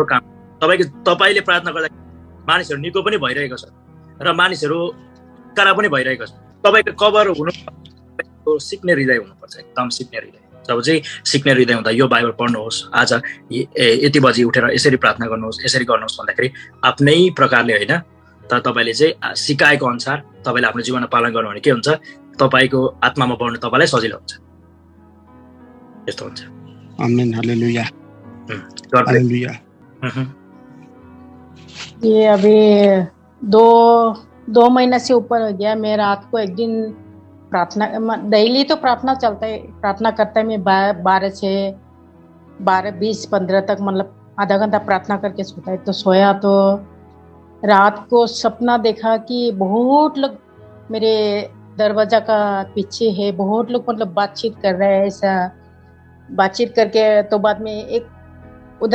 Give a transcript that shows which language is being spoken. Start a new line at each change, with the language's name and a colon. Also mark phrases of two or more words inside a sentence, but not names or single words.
Nepali: काम तपाईँले प्रार्थना गर्दा मानिसहरू निको पनि भइरहेको छ र मानिसहरू कारा पनि भइरहेको छ तपाईँको कभर हुनु सिक्ने हृदय हुनुपर्छ एकदम सिक्ने हृदय जब चाहिँ सिक्ने हृदय हुँदा यो बाइबल पढ्नुहोस् आज यति बजी उठेर यसरी प्रार्थना गर्नुहोस् यसरी गर्नुहोस् भन्दाखेरि आफ्नै प्रकारले होइन तर तपाईँले चाहिँ सिकाएको अनुसार तपाईँले आफ्नो जीवनमा पालन गर्नु भने के हुन्छ तपाईँको आत्मामा बढ्नु तपाईँलाई सजिलो हुन्छ यस्तो हुन्छ आमेन हालेलुया हालेलुया
Hindi: ये अभी दो महीना से ऊपर हो गया मैं रात को एक दिन प्रार्थना डेली तो प्रार्थना चलता है प्रार्थना करता है मैं 12 से 12-20-15 तक मतलब आधा घंटा प्रार्थना करके सोता है तो सोया तो रात को सपना देखा कि बहुत लोग मेरे दरवाजा का पीछे है बहुत लोग मतलब बातचीत कर रहे हैं ऐसा बातचीत करके तो बाद में एक उधर